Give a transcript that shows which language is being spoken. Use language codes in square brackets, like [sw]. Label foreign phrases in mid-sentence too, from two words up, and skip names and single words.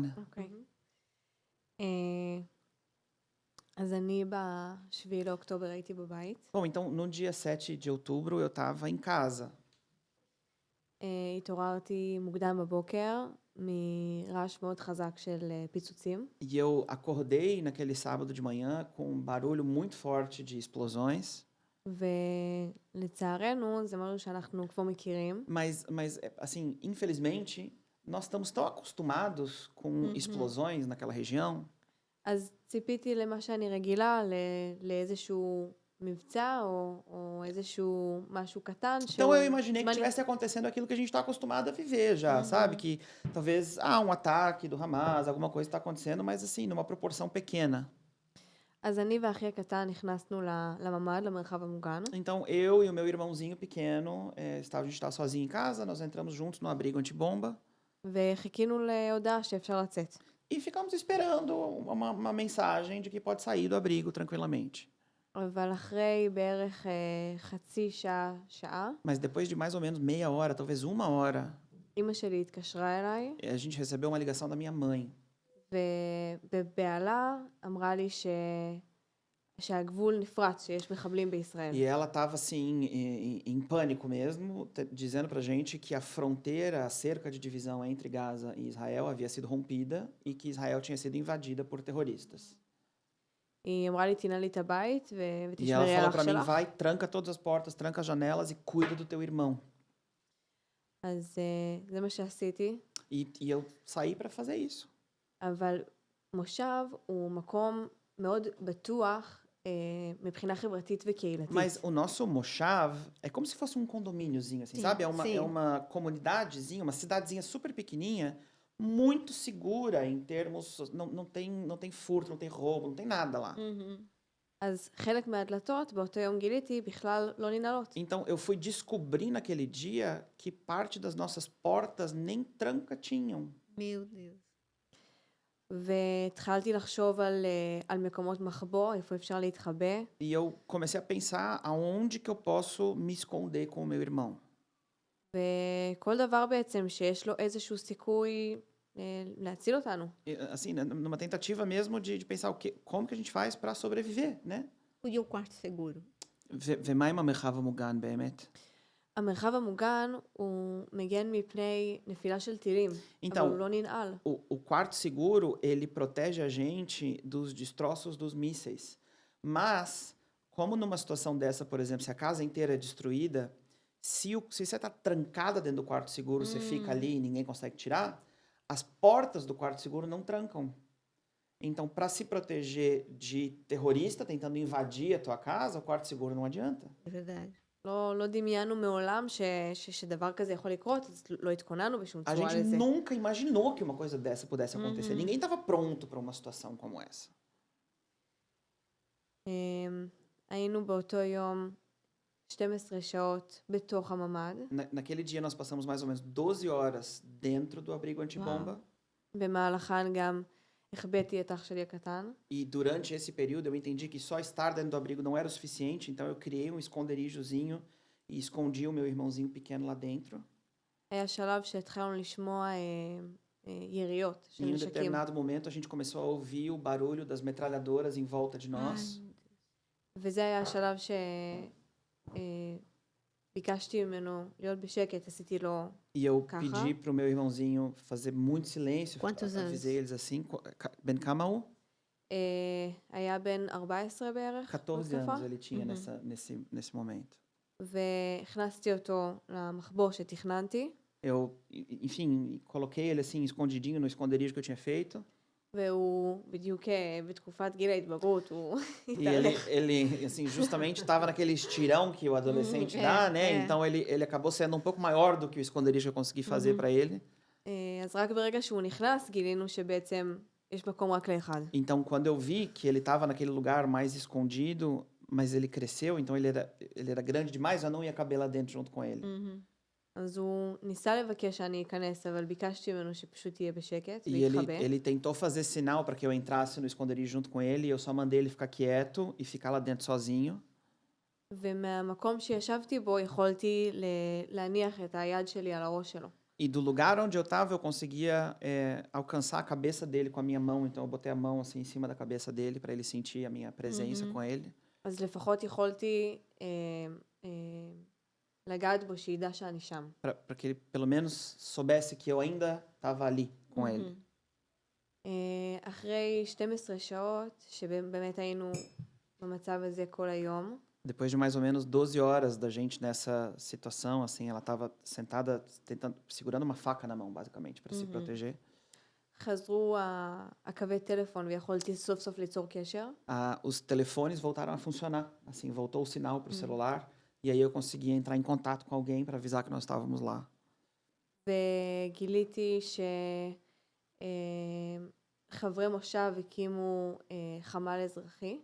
[he] אוקיי. אז אני ב7 לאוקטובר הייתי בבית. [pt] Bom, então no dia 7 de outubro eu estava em casa. [he] התעוררתי מוקדם בבוקר מרעש מאוד חזק של פיצוצים. [pt] E eu acordei naquele sábado de manhã com um barulho muito forte de explosões. [he] ולצערנו זה משהו שאנחנו כבר מכירים. [pt] Mas assim, infelizmente, nós estamos tão acostumados com explosões naquela região. [he] אז ציפיתי למה שאני רגילה, לאיזשהו מבצע או איזשהו משהו קטן. [pt] Então eu imaginei que estivesse acontecendo aquilo que a gente está acostumado a viver já, sabe? Que talvez, um ataque do Hamas, alguma coisa está acontecendo, mas assim, numa proporção pequena. [he] אז אני ואחי הקטן נכנסנו לממ"ד, למרחב המוגן. [pt] Então eu e o meu irmãozinho pequeno, a gente estava sozinho em casa, nós entramos juntos no abrigo antibomba. [he] וחיכינו להודעה שאפשר לצאת. [pt] E ficamos esperando uma mensagem de que pode sair do abrigo tranquilamente. [he] אבל אחרי בערך חצי שעה, [pt] Mas depois de mais ou menos meia hora, talvez uma hora, [he] אמא שלי התקשרה אליי, [pt] a gente recebeu uma ligação da minha mãe. [he] ובבעלה אמרה לי שהגבול נפרץ, שיש מחבלים בישראל. [pt] E ela estava assim em pânico mesmo, dizendo pra gente que a fronteira, a cerca de divisão entre Gaza e Israel havia sido rompida e que Israel tinha sido invadida por terroristas. [he] היא אמרה לי, תנעלי את הבית [pt] E [he] ותשמרי [pt] ela [he] על [pt] falou [he] אח [pt] pra mim, [he] שלך. [pt] vai, tranca todas as portas, tranca as janelas e cuida do teu irmão. [he] אז זה מה שעשיתי, [pt] E eu saí para fazer isso. [he] אבל מושב הוא מקום מאוד בטוח מבחינה חברתית וקהילתית. [pt] Mas o nosso Moshav é como se fosse um condomíniozinho, assim, Sim, sabe? É sim. uma comunidadezinha, uma cidadezinha super pequenininha, muito segura em termos... Não tem furto, não tem roubo, não tem nada lá. [he] אז חלק מהדלתות באותו יום גיליתי בכלל לא ננעלות. [pt] Então, eu fui descobrir naquele dia que parte das nossas portas nem tranca tinham. Meu Deus. [he] והתחלתי לחשוב על מקומות מחבוא, איפה אפשר להתחבא. [pt] E eu comecei a pensar aonde que eu posso me esconder com o meu irmão. [he] וכל דבר בעצם שיש לו איזשהו סיכוי להציל אותנו. [pt] Assim, numa tentativa mesmo de pensar como que a gente faz para sobreviver, né? E o quarto seguro? [he] ומה עם המרחב המוגן באמת? המרחב המוגן הוא מגן מפני נפילה של טילים, אבל הוא [pt] Então, [he] לא ננעל. [pt] o quarto seguro, ele protege a gente dos destroços dos mísseis. Mas, como numa situação dessa, por exemplo, se a casa inteira é destruída, se você está trancada dentro do quarto seguro, você fica ali e ninguém consegue tirar, as portas do quarto seguro não trancam. Então, para se proteger de terrorista tentando invadir a tua casa, o quarto seguro não adianta. É verdade. [he] לא דמיינו מעולם שדבר כזה יכול לקרות, אז לא התכוננו בשום [pt] A [he] צורה [pt] gente [he] לזה. [pt] nunca imaginou que uma coisa dessa pudesse acontecer. Ninguém estava pronto para uma situação como essa. [he] היינו באותו יום 12 שעות בתוך הממ"ד, [pt] Naquele dia nós passamos mais ou menos 12 horas dentro do abrigo antibomba. [he] במהלכן גם החבאתי את אח שלי הקטן, [pt] E durante esse período eu entendi que só estar dentro do abrigo não era o suficiente, então eu criei um esconderijozinho e escondi o meu irmãozinho pequeno lá dentro. [he] היה שלב שהתחלנו לשמוע יריות של [pt] E em um [he] נשקים. [pt] determinado momento a gente começou a ouvir o barulho das metralhadoras em volta de nós. [he] וזה היה השלב שביקשתי ממנו להיות בשקט, עשיתי לו, [pt] E eu Carra. pedi pro meu irmãozinho fazer muito silêncio. Quantos anos? Avisei eles assim. [he] בן כמה הוא? היה בן 14 בערך [pt] 14 [he] בתקופה, [pt] anos ele tinha nesse momento. [he] והכנסתי אותו למחבוא שתכננתי, [pt] Eu, enfim, coloquei ele assim escondidinho no esconderijo que eu tinha feito. [he] והוא בדיוק בתקופת גיל ההתבגרות, הוא [pt] E [he] התהלך. [pt] ele assim, justamente estava naquele estirão que o adolescente dá, né? Então ele acabou sendo um pouco maior do que o esconderijo que eu consegui fazer para ele. [he] אז רק ברגע שהוא נכנס גילינו שבעצם יש מקום רק לאחד. [pt] Então, quando eu vi que ele estava naquele lugar mais escondido, mas ele cresceu, então ele era grande demais, eu não ia caber lá dentro junto com ele. [he] אז הוא ניסה לבקש שאני אכנס, אבל ביקשתי ממנו שפשוט יהיה בשקט [pt] E [he] ויתחבא. [pt] ele tentou fazer sinal para que eu entrasse no esconderijo junto com ele, e eu só mandei ele ficar quieto e ficar lá dentro sozinho. [he] ומהמקום שישבתי בו יכולתי להניח את היד שלי על הראש שלו. [pt] E do lugar onde eu estava, eu conseguia alcançar a cabeça dele com a minha mão, então eu botei a mão assim em cima da cabeça dele para ele sentir a minha presença com ele. [he] אז לפחות יכולתי לגעת בו שידע שאני שם. [pt] Para que ele pelo menos soubesse que eu ainda estava ali com ele. [he] אחרי 12 שעות, שבאמת היינו במצב הזה כל היום, [pt] Depois de mais ou menos 12 horas da gente nessa situação, assim, ela estava sentada, segurando uma faca na mão, basicamente, para se proteger. [he] חזרו הקווי טלפון ויכולתי סוף סוף ליצור קשר. [pt] Os telefones voltaram a funcionar, assim, voltou o sinal para o celular, e aí eu consegui entrar em contato com alguém para avisar que nós estávamos lá. [he] וגיליתי שחברי מושב הקימו חמ"ל אזרחי.